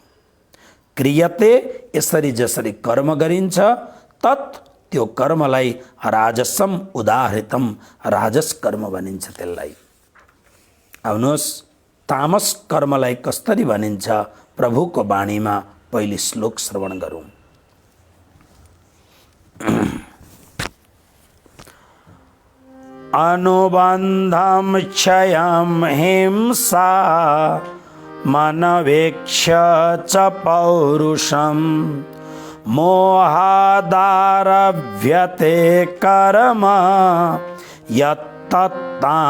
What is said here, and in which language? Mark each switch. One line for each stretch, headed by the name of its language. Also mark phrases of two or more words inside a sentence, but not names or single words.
Nepali: क्रियते, यसरी जसरी कर्म गरिन्छ, तत्, त्यो कर्मलाई
Sanskrit: राजसम उदाहृतम,
Nepali: राजस कर्म भनिन्छ त्यसलाई। आउनुहोस्, तामस कर्मलाई कसरी भनिन्छ प्रभुको वाणीमा पहिले श्लोक श्रवण गरौँ।
Sanskrit: अनुबन्धम क्षयं हिंसा मनवेक्ष च पौरुषं मोहादारभ्यते कर्म यत्तत्तामसमुच्यते।